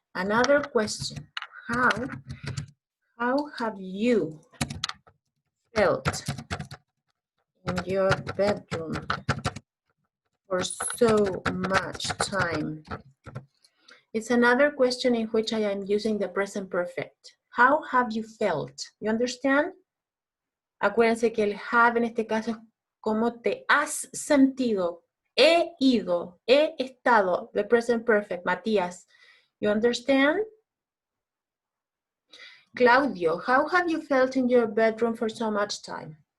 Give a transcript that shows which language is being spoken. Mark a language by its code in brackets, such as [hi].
[en] Another question, how have you felt in your bedroom for so much time? It's another question in which I am using the present perfect. How have you felt? You understand? [es] Acuérdense que el have en este caso es cómo te has sentido. He ido, he estado, [en] the present perfect. Matías, you understand? Claudio, how have you felt in your bedroom for so much time?